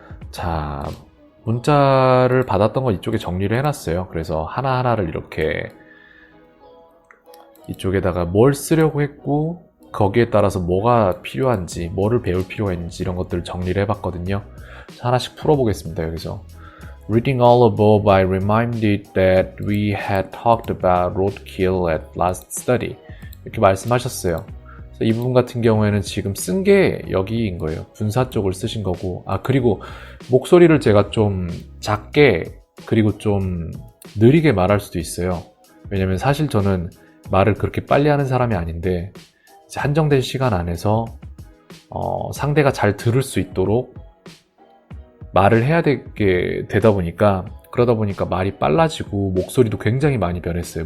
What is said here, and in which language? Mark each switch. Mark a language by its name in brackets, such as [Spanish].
[Korean] 자, 문자를 받았던 건 이쪽에 정리를 해놨어요. 그래서 하나하나를 이렇게 이쪽에다가 뭘 쓰려고 했고 거기에 따라서 뭐가 필요한지, 뭐를 배울 필요가 있는지 이런 것들을 정리를 해봤거든요. 하나씩 풀어보겠습니다. 여기서 [English] Reading all above, I reminded that we had talked about roadkill at last study. [Korean] 이렇게 말씀하셨어요. 이 부분 같은 경우에는 지금 쓴 게 여기인 거예요. 분사 쪽을 쓰신 거고. 그리고 목소리를 제가 좀 작게 그리고 좀 느리게 말할 수도 있어요. 왜냐면 사실 저는 말을 그렇게 빨리 하는 사람이 아닌데 이제 한정된 시간 안에서 상대가 잘 들을 수 있도록 말을 해야 되게 되다 보니까 그러다 보니까 말이 빨라지고 목소리도 굉장히 많이 변했어요.